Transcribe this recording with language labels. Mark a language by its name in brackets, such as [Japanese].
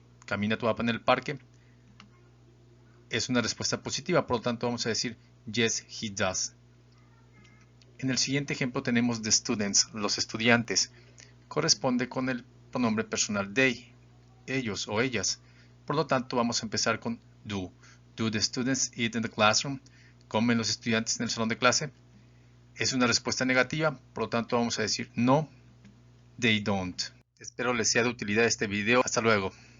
[Spanish] ¿Camina tu papá en el parque? Es una respuesta positiva, por lo tanto vamos a decir [English] yes, he does. [Spanish] En el siguiente ejemplo tenemos [English] the students, [Spanish] los estudiantes. Corresponde con el pronombre personal they, ellos o ellas. Por lo tanto, vamos a empezar con do. [English] Do the students eat in the classroom? [Spanish] ¿Comen los estudiantes en el salón de clase? Es una respuesta negativa, por lo tanto vamos a decir [English] no, they don't. [Spanish] Espero les sea de utilidad este video. Hasta luego.